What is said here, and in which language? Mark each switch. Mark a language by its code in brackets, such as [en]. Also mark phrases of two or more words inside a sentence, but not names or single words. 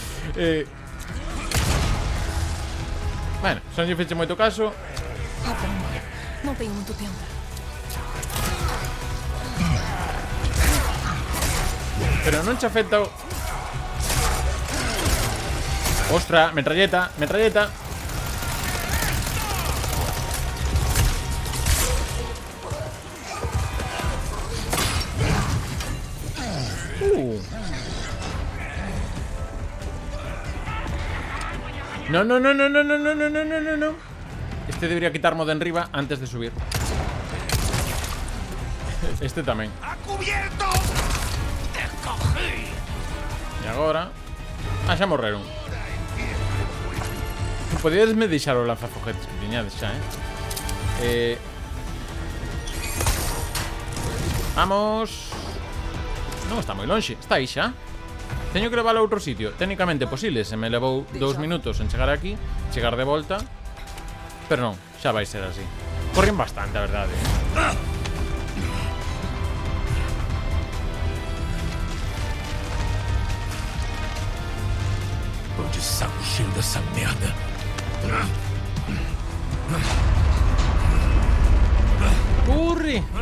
[gl] Bueno, se non lle feche moito caso. [pt] Não tenho muito tempo. [gl] Pero non che afecta o... Ostra, metralleta, metralleta. [es] No, no, no, no, no, no, no, no, no, no, no. [gl] Este debería quitarmo de enriba antes de subir. Este tamén. [es] ¡A cubierto! ¡Te cogí! [gl] E agora... Ah, xa morreron. Podíasme deixar o lanzafoguetes que tiñades xa, Vamos. Non está moi lonxe, está aí xa. Teño que levar a outro sitio. Técnicamente posible, se me levou 2 minutos en chegar aquí, chegar de volta. Pero non, xa vai ser así. Corren bastante, a verdade. [pt] Tô de saco cheio dessa merda. [gl] Corre!